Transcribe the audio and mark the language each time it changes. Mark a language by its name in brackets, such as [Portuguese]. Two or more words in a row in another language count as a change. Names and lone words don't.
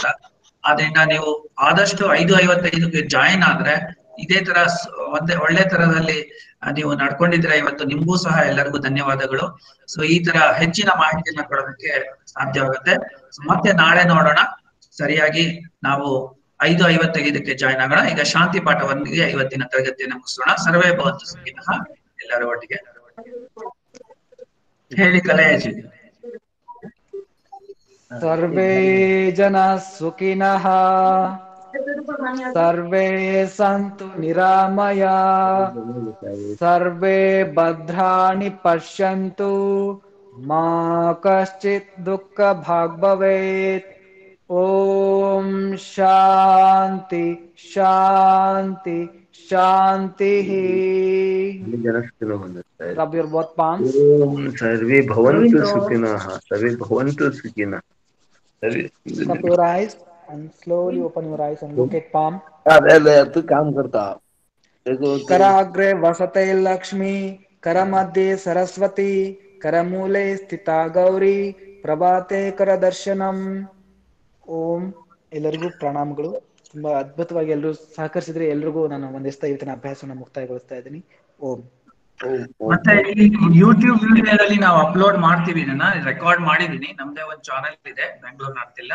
[Kannada] ಆದ್ರಿಂದ ನೀವು ಆದಷ್ಟು 5:55ಗೆ ಜಾಯಿನ್ ಆದ್ರೆ ಇದೇ ತರ ಒಳ್ಳೆ ತರದಲ್ಲಿ ನೀವು ನಡ್ಕೊಂಡಿದ್ರೆ ಇವತ್ತು ನಿಮ್ಗೂ ಸಹ ಎಲ್ಲರಿಗೂ ಧನ್ಯವಾದಗಳು. ಸೊ ಈ ತರ ಹೆಚ್ಚಿನ ಮಾಹಿತಿಯನ್ನ ಕೊಡೋದಕ್ಕೆ ಸಾಧ್ಯವಾಗುತ್ತೆ. ಮತ್ತೆ ನಾಳೆ ನೋಡೋಣ. ಸರಿಯಾಗಿ ನಾವು 5:55 ಜಾಯ್ನ್ ಆಗೋಣ. ಈಗ ಶಾಂತಿ ಪಾಠವೊಂದಿಗೆ ಇವತ್ತಿನ ತರಗತಿಯನ್ನು ಮುಗಿಸೋಣ. [Sanskrit] ಸರ್ವೇ ಭವಂತು ಸುಖಿನಃ. [Kannada] ಎಲ್ಲರೂ ಒಟ್ಟಿಗೆ ಹೇಳಿ ಕಲಯಾಜಿ. [Sanskrit] ಸರ್ವೇ ಜನ ಸುಖಿನಃ ಸರ್ವೇ ಸಂತು ನಿರಾಮಯ ಸರ್ವೇ ಭದ್ರಾಣಿ ಪಶ್ಯಂತು ಮಾ ಕಶ್ಚಿತ್ ದುಃಖ ಭಾಗ್ ಭವೇತ್. ಓಂ ಶಾಂತಿ ಶಾಂತಿ ಶಾಂತಿ. [English] Rub your both palms. [Sanskrit] ಸರ್ವೇ ಭವಂತು ಸುಖಿನಃ. ಸರ್ವೇ ಭವಂತು ಸುಖಿನಃ. [English] Cup your eyes and slowly open your eyes and look at palm. [Hindi] तू काम करता. [Sanskrit] कराग्रे वसते लक्ष्मी, करमध्ये सरस्वती, करमूले स्थिता गौरी, ಪ್ರಭಾತೆ ಕರ ದರ್ಶನಂ. [Kannada] ಓಂ. ಎಲ್ಲರಿಗೂ ಪ್ರಣಾಮಗಳು. ತುಂಬಾ ಅದ್ಭುತವಾಗಿ ಎಲ್ಲರೂ ಸಹಕರಿಸಿದ್ರೆ ಎಲ್ರಿಗೂ ನಾನು ಒಂದಿಸ್ತಾ ಇವತ್ತಿನ ಅಭ್ಯಾಸವನ್ನು ಮುಕ್ತಾಯಗೊಳಿಸ್ತಾ ಇದ್ದೀನಿ. ಓಂ. ಮತ್ತೆ ಈ ಯೂಟ್ಯೂಬ್ ವಿಡಿಯೋದಲ್ಲಿ ನಾವು ಅಪ್ಲೋಡ್ ಮಾಡ್ತೀವಿ. ನಾನು ರೆಕಾರ್ಡ್ ಮಾಡಿದೀನಿ. ನಮ್ದೇ ಒಂದು ಚಾನೆಲ್ ಇದೆ, ಬೆಂಗಳೂರು ನಾರ್ತಿಲ್ಲ.